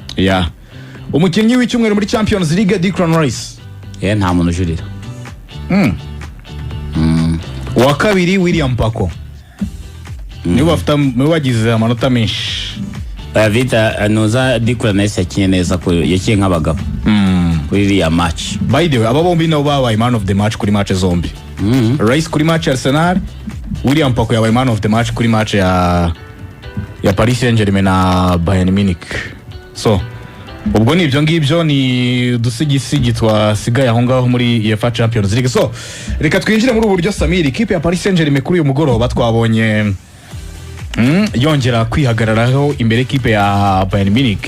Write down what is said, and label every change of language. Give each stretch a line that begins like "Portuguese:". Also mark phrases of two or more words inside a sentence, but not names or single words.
Kinyarwanda: Umukinnyi w'icyumweru muri Champions League Declan Rice. Nta muntu ujurira. Wa kabiri William Paco. Niwe wagize amanota menshi. Vita noza Declan Rice yakiye neza ko yakiye nk'abagabo. Kuri iriya match.
English: By the way,
Kinyarwanda: aba bombi nabo babaye
English: man of the match
Kinyarwanda: kuri match zombi. Rice kuri match ya Arsenal, William Paco yabaye
English: man of the match
Kinyarwanda: kuri match ya Paris Saint-Germain na Bayern Munich. So ubwo ni ibyo ngibyo ni dusigisigi twasigaye aho ngaho muri UEFA Champions League. So reka twinjire muri uburyo Samir ikipe ya Paris Saint-Germain kuri uyu mugoroba twabonye yongera kwihagararaho imbere ikipe ya Bayern Munich.